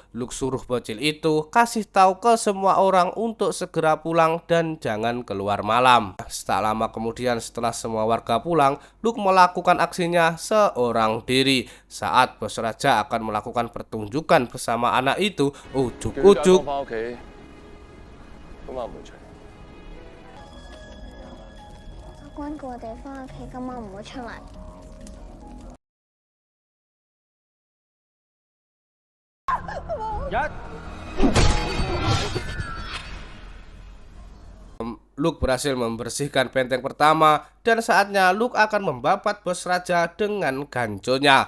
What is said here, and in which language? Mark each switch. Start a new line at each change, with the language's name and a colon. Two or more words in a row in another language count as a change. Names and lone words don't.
Indonesian: Luke suruh bocil itu kasih tahu ke semua orang untuk segera pulang dan jangan keluar malam. Tak lama kemudian setelah semua warga pulang, Luke melakukan aksinya seorang diri. Saat bos raja akan melakukan pertunjukan bersama anak itu, ujuk-ujuk
Cantonese: 翻屋企，今晚唔會出。阿君叫我哋翻屋企，今晚唔好出嚟。
Indonesian: Luke berhasil membersihkan benteng pertama dan saatnya Luke akan membabat bos raja dengan ganconya.